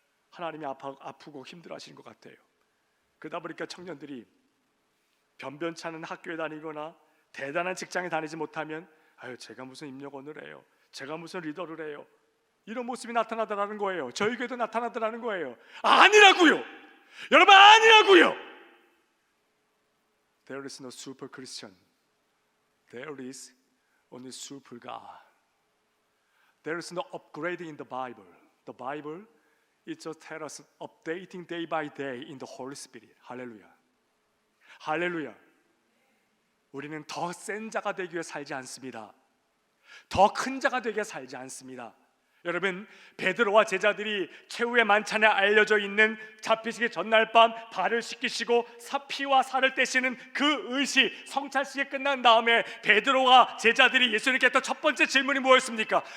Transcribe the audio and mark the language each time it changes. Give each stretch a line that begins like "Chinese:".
Korean: 하나님이 아프고 힘들어하시는 것 같아요. 그러다 보니까 청년들이 변변치 않은 학교에 다니거나 대단한 직장에 다니지 못하면 아유, 제가 무슨 임력원을 해요, 제가 무슨 리더를 해요, 이런 모습이 나타나더라는 거예요. 저희 교회도 나타나더라는 거예요. 아니라고요. 여러분, 아니라고요.
English: There is no super Christian. There is only super God. There is no upgrading in the Bible. The Bible it just tells us updating day by day in the Holy Spirit.
Korean: 할렐루야. 할렐루야. 우리는 더 센 자가 되기 위해 살지 않습니다. 더 큰 자가 되기 위해 살지 않습니다. 여러분, 베드로와 제자들이 최후의 만찬에 알려져 있는 잡히시기 전날 밤 발을 씻기시고 피와 살을 떼시는 그 의식, 성찬식이 끝난 다음에 베드로와 제자들이 예수님께 했던 첫 번째 질문이 뭐였습니까?